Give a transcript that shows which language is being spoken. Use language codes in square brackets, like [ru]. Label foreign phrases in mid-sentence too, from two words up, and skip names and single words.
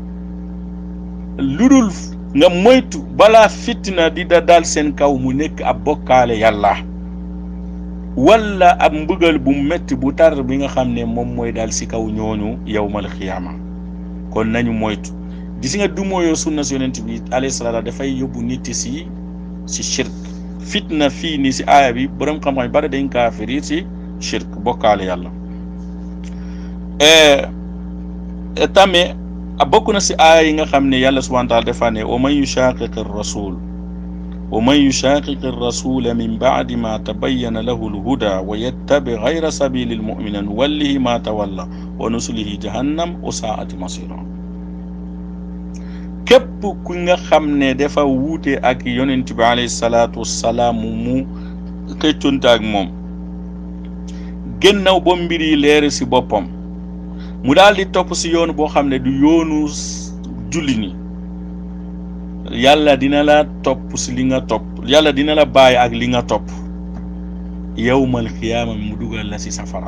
[wo] ludul nga moytu balaa fitna di dal seen kaw mu nekk ab bokkaale yàlla wala ab mbugal bu metti bu tar bi nga xam ne moom mooy dal si kaw ñooñu [ar] يوم القيامة [wo] kon nañu moytu gis nga du mooyoo sunna si yonent bi [ar] عليه الصلاة [wo] dafay yóbbu nit si shirk fitna fii nii si aaya bi borom xam-xam bari dañ kaa firi si shirk bokkaale yàlla tamit bokk na si aaya yi nga xam ne yàlla subhaanahu wa taala dafa ne [ar] ومن يشاقق الرسول من بعد ما تبين له الهدى ويتبع غير سبيل المؤمنين نوله ما تولى ونصله جهنم وساءت مصيرا [wo] képp ku nga xam ne dafa wuute ak yonent bi [ar] عليه الصلاة والسلام [wo] mu xëcconte ak moom gannaaw ba mbir yi leer si boppam mu daal di topp si yoonu boo xam ne du yoonu julli ni yàlla dina la topp si li nga topp yàlla dina la bàyyi ak li nga topp [ar] يوم القيامة [wo] mu dugal la si safara